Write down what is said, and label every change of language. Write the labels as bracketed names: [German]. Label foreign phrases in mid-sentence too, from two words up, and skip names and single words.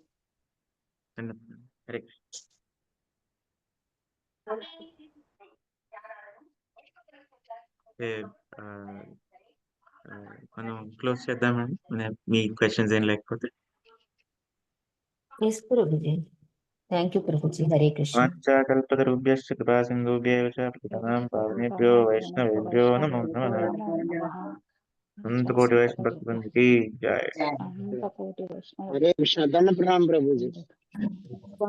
[Telugu] హరే కృష్ణ. మనం క్లోజ్ చేద్దామండి. మీ క్వెషన్స్ ఏం లేకపోతే. ఎస్ ప్రభుజీ. [English] thank you [Telugu] ప్రభుజీ. హరే కృష్ణ. [Sanskrit] వాంఛాకల్పతరుభ్యశ్చ కృపాసింధుభ్యైవ చ పతితానాం పావనేభ్యో వైష్ణవేభ్యో నమో నమః. [Telugu] అనంతకోటి వైష్ణవ భక్తవృందకి జై. హరే కృష్ణ. దండ ప్రణామం ప్రభుజీ.